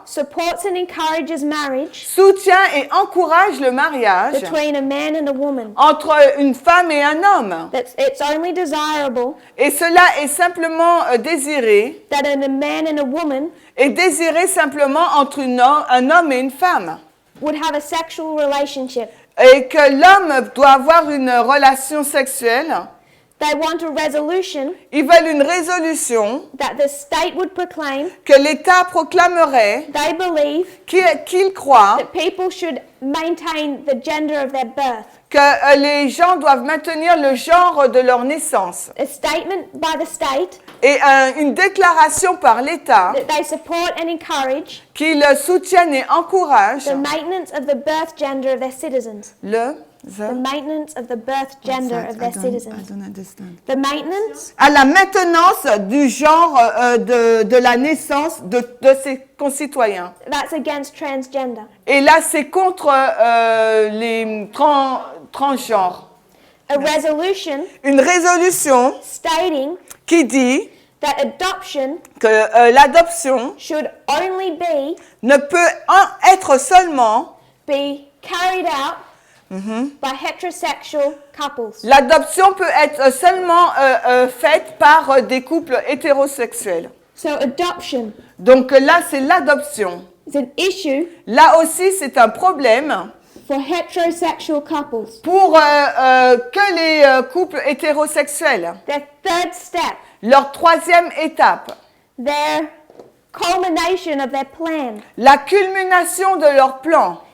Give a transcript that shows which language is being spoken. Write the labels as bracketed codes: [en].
[en] supports and encourages marriage [fr] soutient et encourage le mariage [en] between a man and a woman. [fr] entre une femme et un homme. [en] That it's only desirable [fr] Et cela est simplement désiré, [en] that a man and a woman [fr] et désiré simplement entre un homme et une femme. [en] would have a sexual relationship. [fr] Et que l'homme doit avoir une relation sexuelle. [en] They want a resolution [fr] Ils veulent une résolution [en] that the state would proclaim, [fr] que l'État proclamerait, [en] they believe, [fr] qu'il croit [en] that people should maintain the gender of their birth. [fr] que les gens doivent maintenir le genre de leur naissance. [en] A statement by the state [fr] Et une déclaration par l'État [en] that they support and encourage [fr] qu'ils soutiennent et encouragent [en] the maintenance of the birth gender of their citizens. the Maintenance of the birth gender of their citizens. The maintenance [fr] à la maintenance du genre de la naissance de ses concitoyens. [en] that's against transgender. [fr] Et là, c'est contre les transgenres. [en] A resolution [fr] Une résolution [en] stating [fr] qui dit [en] that adoption [fr] que l'adoption [en] should only [fr] ne peut être seulement [en] be carried out by heterosexual couples. [fr] l'adoption peut être seulement faite par des couples hétérosexuels. [en] So adoption [fr] Donc là, c'est l'adoption. [en] is an issue [fr] Là aussi, c'est un problème [en] for heterosexual couples. [fr] pour que les couples hétérosexuels. [en] Their third step, [fr] Leur troisième étape, [en] their culmination of their plan, [fr] la culmination de leur plan,